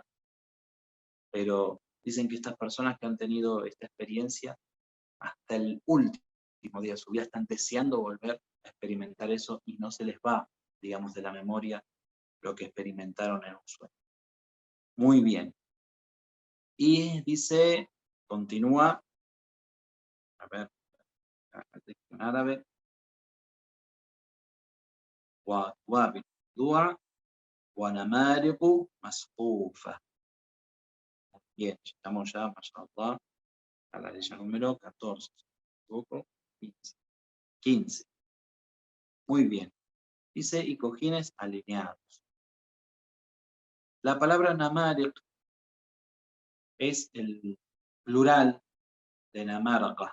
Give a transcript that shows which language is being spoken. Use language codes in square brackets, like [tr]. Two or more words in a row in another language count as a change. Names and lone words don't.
[es] Pero dicen que estas personas que han tenido esta experiencia, hasta el último día de su vida están deseando volver a experimentar eso y no se les va, digamos, de la memoria lo que experimentaron en un sueño. Muy bien. Y dice, continúa, a ver, en árabe, [ar] وأكواب موضوعة ونمارق مصفوفة. [es] Bien, estamos ya, mashallah, a la ley número 14, 15. 15. Muy bien. Dice, y cojines alineados. La palabra namariq es el plural de namarqa.